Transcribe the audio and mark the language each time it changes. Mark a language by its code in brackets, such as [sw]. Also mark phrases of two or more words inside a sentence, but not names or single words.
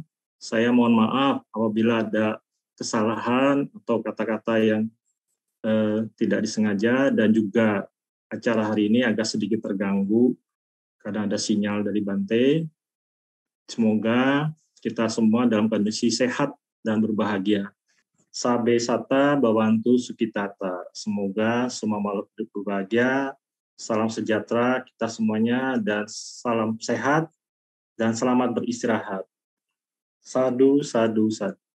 [id] Saya mohon maaf apabila ada kesalahan atau kata-kata yang tidak disengaja, dan juga acara hari ini agak sedikit terganggu karena ada sinyal dari Bante. Semoga kita semua dalam kondisi sehat dan berbahagia. [pi] Sabe sata bawantu sukitata. [id] Semoga semua makhluk hidup berbahagia. Salam sejahtera kita semuanya, dan salam sehat dan selamat beristirahat. [pi] Sadu, sadu, sadu.